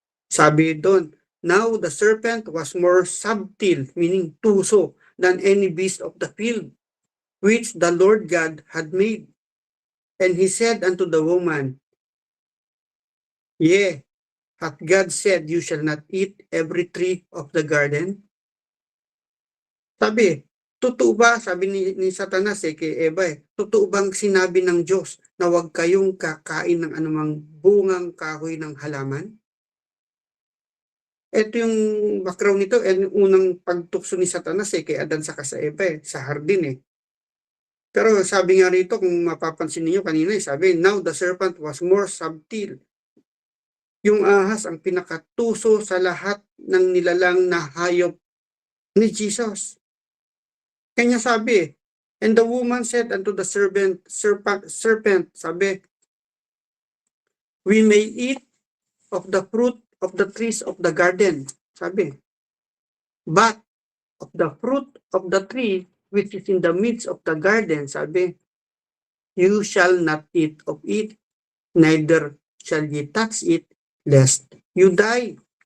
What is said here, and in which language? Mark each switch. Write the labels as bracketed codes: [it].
[tl] Sabi doon, [en] "Now the serpent was more subtle," meaning tuso, "than any beast of the field, which the Lord God had made. And he said unto the woman, Yea, hath God said, You shall not eat every tree of the garden?" [tl] Sabi, totoo ba, sabi ni Satanas kay Eva, totoo bang sinabi ng Diyos na huwag kayong kakain ng anumang bungang kahoy ng halaman? Ito yung background nito, yung unang pagtukso ni Satanas kay Adan sa Eva sa hardin Pero sabi nga rito, kung mapapansin niyo kanina, sabi, [en] "Now the serpent was more subtle." [tl] Yung ahas ang pinakatuso sa lahat ng nilalang na hayop ni Jesus. Kanya sabi, [en] "And the woman said unto the serpent, sabi, We may eat of the fruit of the trees of the garden." Sabi, "But of the fruit of the tree which is in the midst of the garden," sabi, "You shall not eat of it, neither shall ye touch it, lest you die."